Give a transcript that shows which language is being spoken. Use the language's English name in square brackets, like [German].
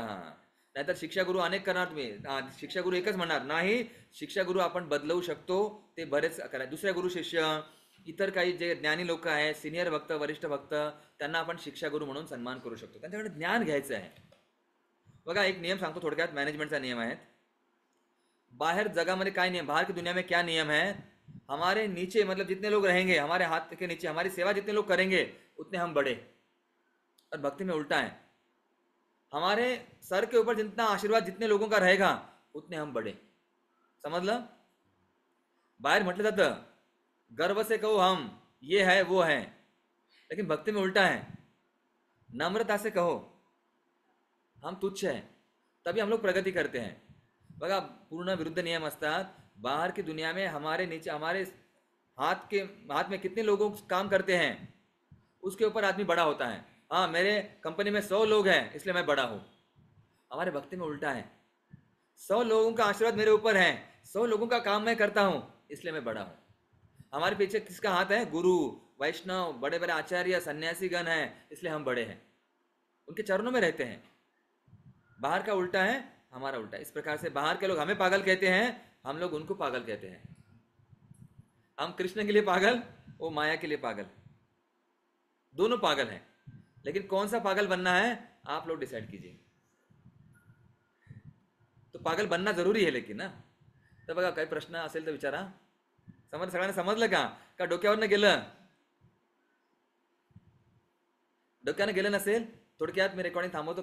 [Marathi] हा, नाहीतर शिक्षा गुरु अनेक करणार तुम्ही, शिक्षा गुरु एकच म्हणणार नाही. शिक्षा गुरु आपण बदलवू शकतो, ते बरेच करा. दुसऱ्या गुरु शिष्य, इतर काही जे ज्ञानी लोक आहेत, सिनियर भक्त, वरिष्ठ भक्त, त्यांना आपण शिक्षा गुरु म्हणून सन्मान करू शकतो. त्यांच्याकडे ज्ञान घ्यायचं आहे. बघा, एक नियम सांगतो थोडक्यात, मॅनेजमेंटचा नियम आहे. [Hindi] बाहर जगह क्या नियम, बाहर की दुनिया में क्या नियम है, हमारे नीचे मतलब जितने लोग रहेंगे, हमारे हाथ के नीचे हमारी सेवा जितने लोग करेंगे उतने हम बढ़े. और भक्ति में उल्टा है, हमारे सर के ऊपर जितना आशीर्वाद जितने लोगों का रहेगा उतने हम बढ़े. [Marathi] समझलं? बाहर म्हटलं जातं [Hindi] गर्व से कहो हम ये है वो है, लेकिन भक्ति में उल्टा है, नम्रता से कहो हम तुच्छ है, तभी हम लोग प्रगति करते हैं. [Marathi] बघा, पूर्ण विरुद्ध नियम असतात. [Hindi] बाहर की दुनिया में हमारे नीचे, हमारे हाथ में कितने लोगों काम करते हैं उसके ऊपर आदमी बड़ा होता है. हाँ, मेरे कंपनी में 100 लोग हैं इसलिए मैं बड़ा हूँ. हमारे भक्ति में उल्टा है, 100 लोगों का आशीर्वाद मेरे ऊपर है, 100 लोगों का काम मैं करता हूँ इसलिए मैं बड़ा हूँ. हमारे पीछे किसका हाथ है? गुरु, वैष्णव, बड़े बड़े आचार्य, सन्यासी गण हैं, इसलिए हम बड़े हैं, उनके चरणों में रहते हैं. बाहर का उल्टा है, हमारा उल्टा है. इस प्रकार से बाहर के लोग हमें पागल कहते हैं, हम लोग उनको पागल कहते हैं. हम कृष्ण के लिए पागल, वो माया के लिए पागल, दोनों पागल हैं. लेकिन कौन सा पागल बनना है? आप लोग डिसाइड कीजिए. तो पागल बनना जरुरी [Marathi] आहे लेकिन ना. तर बघा काही प्रश्न असेल तर विचारा. सगळ्यांना समजलं का डोक्यावरनं गेलं? डोक्यानं गेलं नसेल थोडक्यात मी रेकॉर्डिंग थांबवतो.